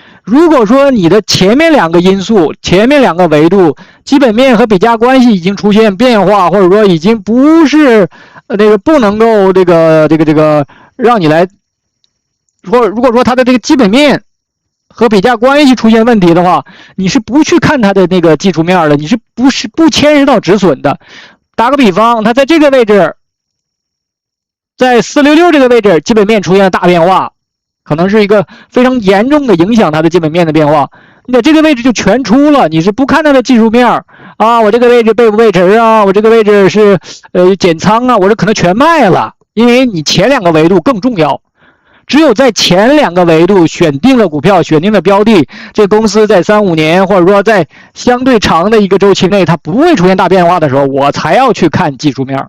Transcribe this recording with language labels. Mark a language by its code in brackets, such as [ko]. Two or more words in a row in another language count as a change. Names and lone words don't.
[zh] 如果說你的前面2個因素，前面2個維度，基本面和比價關係已經出現變化，或者說已經不是不能夠讓你来，如果說它的这個基本面和比價關係出現問題的話，你是不去看它的那個技術面的，你是不牽涉到止損的。打個比方，它在這個位置，在466這個位置，基本面出現了大變化，可能是一個非常嚴重的影響它的基本面的變化。你在這個位置就全出了，你是不看它的技術面啊，我這個位置背不背馳啊，我這個位置是減倉啊，我這可能全賣了，因為你前2個維度更重要。只有在前2個維度選定了股票，選定了標的，這個公司在3、5年或者說在相對長的一個周期內，它不會出現大變化的時候，我才要去看技術面。